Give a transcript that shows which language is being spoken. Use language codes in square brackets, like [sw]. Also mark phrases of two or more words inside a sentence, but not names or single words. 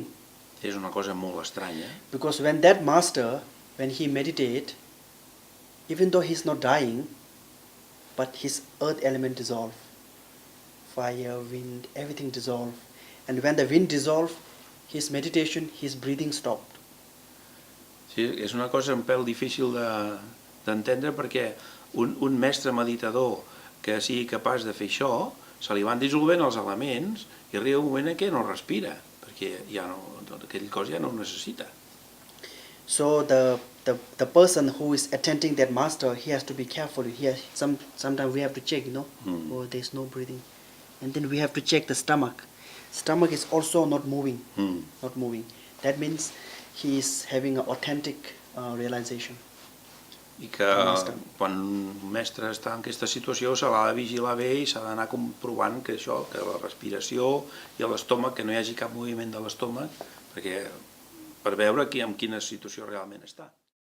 [ca] És una cosa molt estranya. [en] Because when that master, when he meditate, even though he's not dying, but his earth element dissolve. Fire, wind, everything dissolve. And when the wind dissolve, his meditation, his breathing stopped. [ca] Sí, és una cosa un pèl difícil d'entendre perquè un mestre meditador que sigui capaç de fer això, se li van dissolvent els elements i arriba un moment en què no respira, perquè aquell cos ja no ho necessita. [en] So the person who is attending that master, he has to be careful. Sometimes we have to check, oh, there's no breathing. And then we have to check the stomach. Stomach is also not moving, not moving. That means he is having an authentic realization. [ca] I que quan un mestre està en aquesta situació se l'ha de vigilar bé i s'ha d'anar comprovant que la respiració i l'estómac, que no hi hagi cap moviment de l'estómac, per veure en quina situació realment està.